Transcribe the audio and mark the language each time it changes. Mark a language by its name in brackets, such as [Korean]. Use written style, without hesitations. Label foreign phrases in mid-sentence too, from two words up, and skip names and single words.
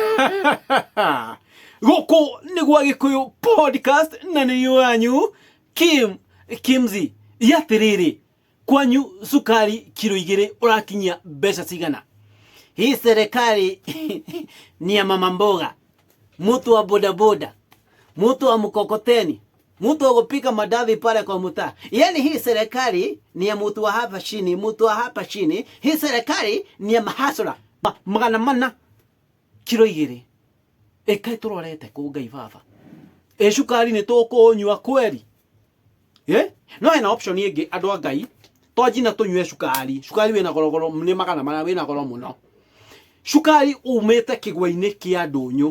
[Kikuyu] Goko nĩ gwa Gĩkũyũ podcast na nĩ wanyu Kimzi. Yatiriri kwanyu sukari kilo 2 urakinyia mbeca cigana? [Swahili] Hii serikali ni ya mama mboga, mtu wa bodaboda, mtu wa mkokoteni, mtu wa kupika madavi pale kwa mtaa. Yani hii serikali ni ya mtu wa hapa chini, mtu wa hapa chini. Hii serikali ni ya mahasura. [Kikuyu] Magana mana kilo 2. Eka turorete ku Ngai baba. Cukari ni tukunywa kweli? No ena option ingi andu a Ngai. Twajina tunywe cukari. Cukari wina gorogoro ni magana mana wina goro muno. Cukari umete kigwa-ini kia ndunyu.